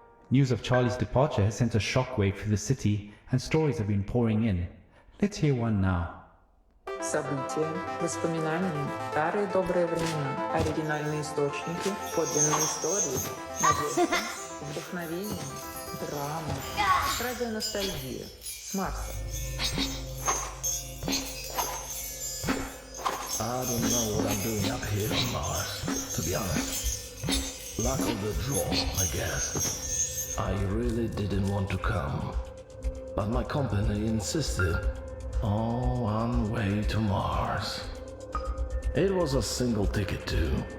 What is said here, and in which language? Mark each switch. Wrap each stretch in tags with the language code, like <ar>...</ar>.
<en>News of Charlie's departure has sent a shockwave through the city, and stories have been pouring in. Let's hear one now.</en> <ru>События, воспоминания, старые добрые времена, оригинальные источники, подлинные истории, надежда, вдохновение, драма, радионостальгия с Марса.</ru> <en>I don't know what I'm doing up here on Mars, to be honest. Luck of the draw, I guess. I really didn't want to come, but my company insisted. Oh, on way to Mars. It was a single ticket too.</en>